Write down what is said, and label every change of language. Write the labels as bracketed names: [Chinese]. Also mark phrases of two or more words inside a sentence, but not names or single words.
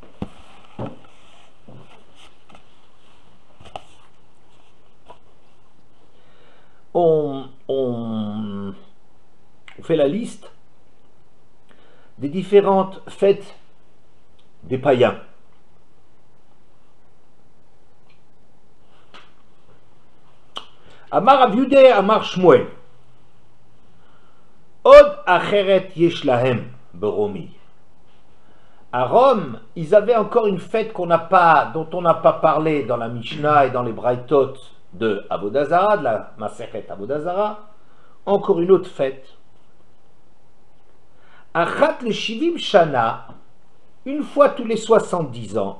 [French] On fait la liste des différentes fêtes des païens. [Hebrew] אמר רב יהודה, אמר שמואל. עוד אחרת יש להם ברומי. [French] À Rome, ils avaient encore une fête dont on n'a pas parlé dans la Mishnah et dans les Braithot de Avodah Zara, de la Masechet Avodah Zara. Encore une autre fête. [Hebrew] אחת לשבעים שנה, [French] une fois tous les 70 ans.